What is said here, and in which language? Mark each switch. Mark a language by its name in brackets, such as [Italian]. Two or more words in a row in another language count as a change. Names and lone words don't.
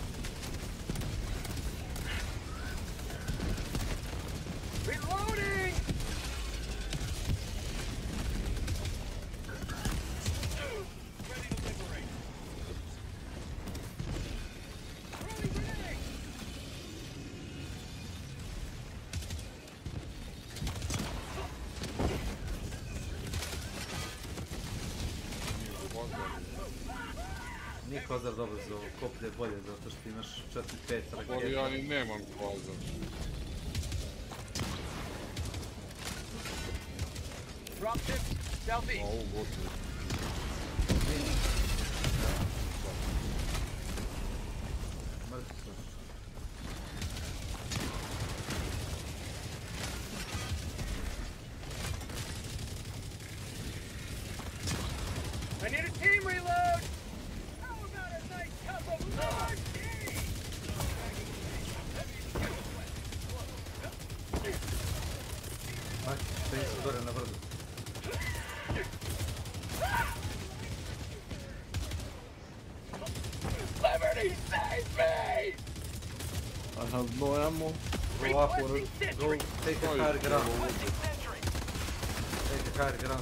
[English] Reloading! Ready to liberate. Throwing grenade! [Serbian] Nije Kozar dobro za ovo, koplje je bolje zato što imaš 4-5 raketa. Ali ja ni nemam kvazar. [English] Drop tips, southeast. [Serbian] Ovo gotovo. Mrtvi su. [English] I need a team reload! How about a nice cup of hard tea? [Serbian] Aj, stoji se gore na brdu. [English] Liberty, save me! I have no ammo. Go upward, go take a higher ground. Take a higher ground.